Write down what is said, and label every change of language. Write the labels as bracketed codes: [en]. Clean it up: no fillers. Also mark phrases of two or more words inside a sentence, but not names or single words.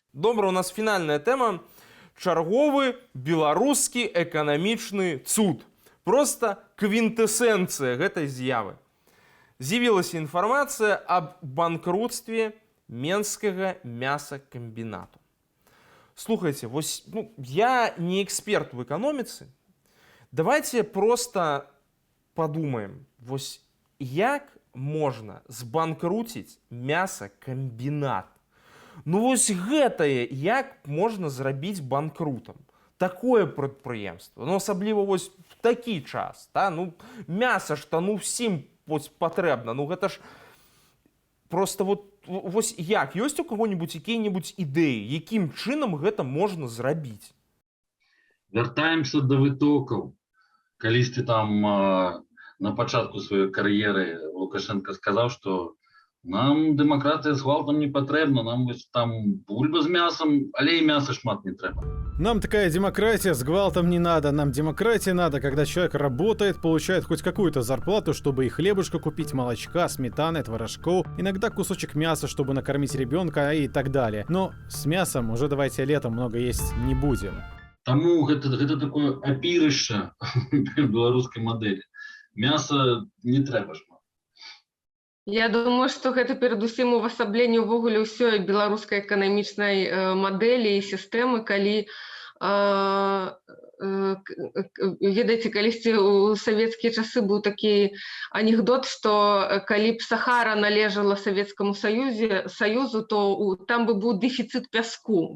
[be] Добра, у нас фінальная тэма. Чарговы беларускі эканамічны цуд. Просто квінтэсэнцыя гэтай з'явы. З'явілася інфармацыя аб банкрутстве Менскага мясакамбінату. Слухайте, вось, [ru] я не эксперт в экономице. Давайте просто подумаем, [be] вось, як можно збанкруціць мясакамбінат? Вось гэтае, як можно зрабіць банкрутам? Такое прадпрыемства, асабліва вось в такі час, та? Мяса ж всім патрэбна, гэта ж просто вось як, ёсць у каго-нибудь якія-нибудь ідэі, якім чынам гэта можна зрабіць? Вяртаемся да вытокаў. Калісьці там на пачатку сваёй кар'еры Лукашенко сказаў, што нам дэмакратыя з гвалтам не патрэбна, нам там бульба з мясом, але і мяса шмат не трэба. [ru] Нам такая демократия с гвалтом не надо. Нам демократия надо, когда человек работает, получает хоть какую-то зарплату, чтобы и хлебушка купить, молочка, сметаны, творожков, иногда кусочек мяса, чтобы накормить ребенка и так далее. Но с мясом уже давайте летом много есть не будем. [be] Таму гэта такое апірышча беларускай мадэлі. Мяса не трэба шмат. Я думаю, што гэта перадусім увасабленне ўвогуле ўсёй беларускай эканамічнай мадэлі і сістэмы, калі ведаеце, калісьці ў савецкія часы быў такі анекдот, што калі б Сахара належала Савецкаму Саюзу, то там бы быў дэфіцыт пяску.